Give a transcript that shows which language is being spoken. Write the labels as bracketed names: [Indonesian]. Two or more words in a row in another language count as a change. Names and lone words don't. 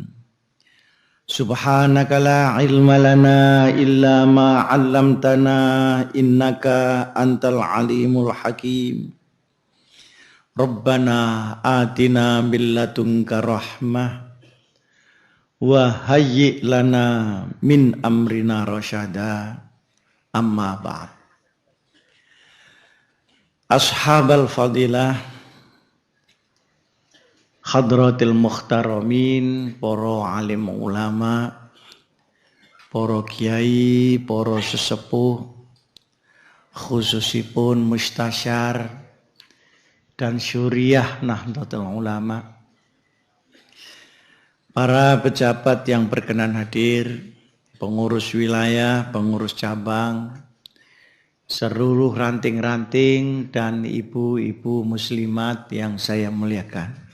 [Arabic] سبحانك لا علم لنا إلا ما علمتنا إنك أنت العليم الحكيم. ربنا آتنا من لدنك رحمة وهيئ لنا من أمرنا رشدا. أما بعد. أصحاب الفضيلة، حضرات المحترمين, [Indonesian] para alim ulama, para kiai, para sesepuh, khususipun mustasyar dan syuriah Nahdlatul Ulama, para pejabat yang berkenan hadir, pengurus wilayah, pengurus cabang, seluruh ranting-ranting dan ibu-ibu muslimat yang saya muliakan.